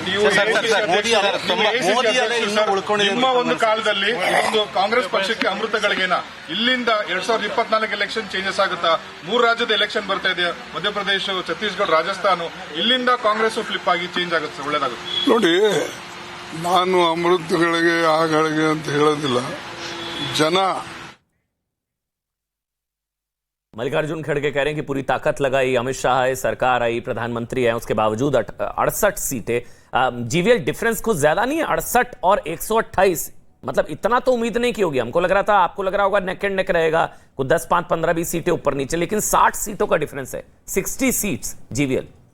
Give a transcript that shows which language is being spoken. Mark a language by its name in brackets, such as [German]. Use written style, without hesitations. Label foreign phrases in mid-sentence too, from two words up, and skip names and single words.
[Kannada] ನಿಮ್ಮ ಒಂದು ಕಾಲದಲ್ಲಿ ಇದೊಂದು ಕಾಂಗ್ರೆಸ್ ಪಕ್ಷಕ್ಕೆ ಅಮೃತಗಳಿಗೇನ, ಇಲ್ಲಿಂದ 2024 [English] election changes [Kannada] ಆಗುತ್ತಾ? 3 ರಾಜ್ಯದ ಎಲೆಕ್ಷನ್ ಬರ್ತಾ ಇದೆ, ಮಧ್ಯಪ್ರದೇಶ, ಛತ್ತೀಸ್ಗಢ, ರಾಜಸ್ಥಾನ. ಇಲ್ಲಿಂದ ಕಾಂಗ್ರೆಸ್ ಫ್ಲಿಪ್ ಆಗಿ ಚೇಂಜ್ ಆಗುತ್ತೆ, ಒಳ್ಳೇದಾಗುತ್ತೆ. ನೋಡಿ, ನಾನು ಅಮೃತಗಳಿಗೆ ಆಗಳಿಗೆ ಅಂತ ಹೇಳೋದಿಲ್ಲ. ಜನ [Hindi] मल्लिकार्जुन खड़गे कह रहे हैं कि पूरी ताकत लगाई, अमित शाह है, सरकार आई, प्रधानमंत्री है, उसके बावजूद 68 सीटें। जीवीएल डिफरेंस कुछ ज्यादा नहीं है, 68 और 128, मतलब इतना तो उम्मीद नहीं की होगी। हमको लग रहा था, आपको लग रहा होगा [English] neck and neck [Hindi] रहेगा, कुछ 10, 5, 15, 20 सीटें ऊपर नीचे, लेकिन 60 सीटों का डिफरेंस है, 60 सीट्स जीवीएल।